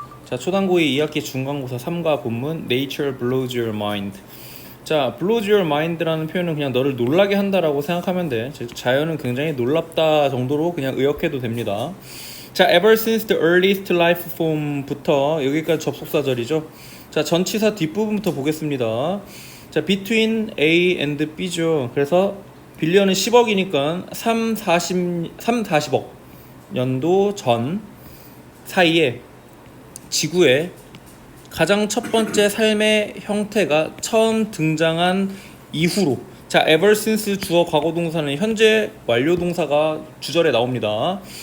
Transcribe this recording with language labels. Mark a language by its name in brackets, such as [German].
[Korean] 자, 초단고의 2학기 중간고사 3과 본문 [English] Nature blows your mind. [Korean] 자, [English] blows your mind [Korean] 라는 표현은 그냥 너를 놀라게 한다라고 생각하면 돼. 즉 자연은 굉장히 놀랍다 정도로 그냥 의역해도 됩니다. 자, [English] ever since the earliest life form [Korean] 부터 여기까지 접속사절이죠. 자, 전치사 뒷부분부터 보겠습니다. 자, [English] between A and B [Korean] 죠. 그래서 빌리언은 10억이니까 40억 년도 전 사이에 지구의 가장 첫 번째 삶의 형태가 처음 등장한 이후로, 자, [English] ever since [Korean] 주어 과거 동사는 현재 완료 동사가 주절에 나옵니다.